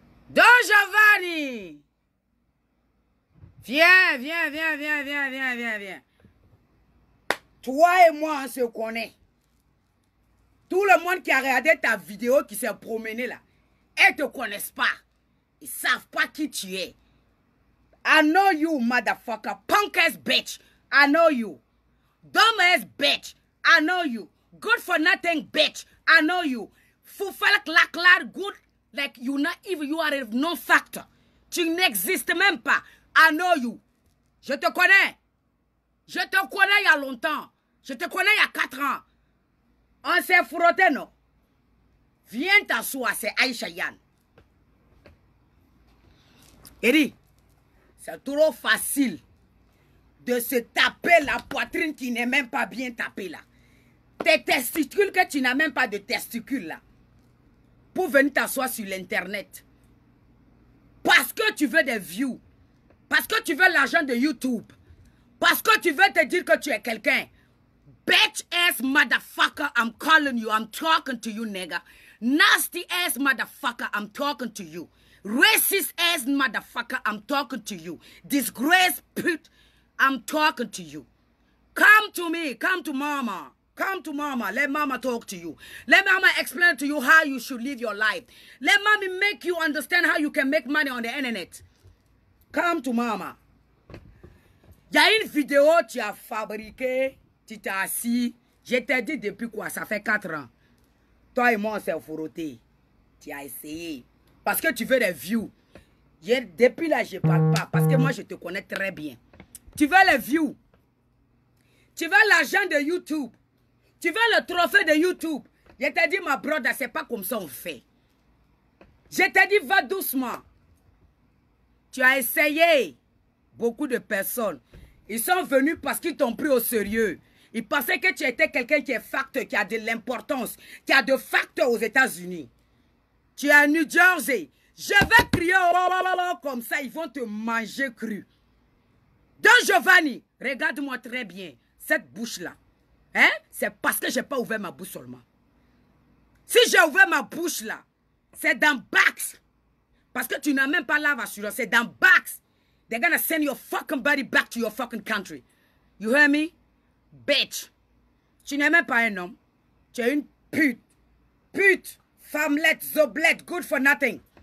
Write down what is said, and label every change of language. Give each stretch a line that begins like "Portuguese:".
French: Don Giovanni. Viens, viens, viens, viens, viens, viens, viens, viens. Toi et moi, on se connaît. Tout le monde qui a regardé ta vidéo, qui s'est promené là, ils ne te connaissent pas. Ils ne savent pas qui tu es.
English: I know you, motherfucker. Punk ass bitch. I know you. Dumb ass bitch. I know you. Good for nothing bitch. I know you. Foufalak laklar good. Like you not even, you are a non-factor.
French: Tu n'existes même pas.
English: I know you.
French: Je te connais. Je te connais il y a longtemps. Je te connais il y a 4 ans. On s'est frotté, non? Viens t'asseoir, c'est Aïcha Yann. Eri, c'est trop facile de se taper la poitrine qui n'est même pas bien tapée là. Tes testicules que tu n'as même pas de testicules là. Pour venir t'asseoir sur l'internet. Parce que tu veux des views. Parce que tu veux l'argent de YouTube. Parce que tu veux te dire que tu es quelqu'un.
English: Bitch ass motherfucker, I'm calling you. I'm talking to you, nigga. Nasty ass motherfucker, I'm talking to you. Racist ass motherfucker, I'm talking to you. Disgrace put, I'm talking to you. Come to me, come to mama. Come to mama. Let mama talk to you. Let mama explain to you how you should live your life. Let mommy make you understand how you can make money on the internet. Come to mama.
French: Il y a une vidéo que tu as fabriquée, tu t'es assis. Je t'ai dit depuis quoi? Ça fait 4 ans. Toi et moi, on s'est frottés. Tu as essayé. Parce que tu veux des views. Depuis là, je ne parle pas. Parce que moi, je te connais très bien. Tu veux les views. Tu veux l'argent de YouTube. Tu veux le trophée de YouTube. Je t'ai dit, ma brother, c'est pas comme ça on fait. Je t'ai dit, va doucement. Tu as essayé. Beaucoup de personnes. Ils sont venus parce qu'ils t'ont pris au sérieux. Ils pensaient que tu étais quelqu'un qui est facteur, qui a de l'importance, qui a de facteurs aux États-Unis. Tu es à New Jersey. Je vais crier comme ça, ils vont te manger cru. Don Giovanni, regarde-moi très bien. Cette bouche-là, hein, c'est parce que je n'ai pas ouvert ma bouche seulement. Si j'ai ouvert ma bouche là, c'est dans Bax. Parce que tu n'as même pas lave assurance, c'est dans Bax.
English: They're gonna send your fucking body back to your fucking country. You hear me? Bitch.
French: Tu n'es même pas un homme. Tu es une pute. Pute. Femmelette, zoblette,
English: good for nothing.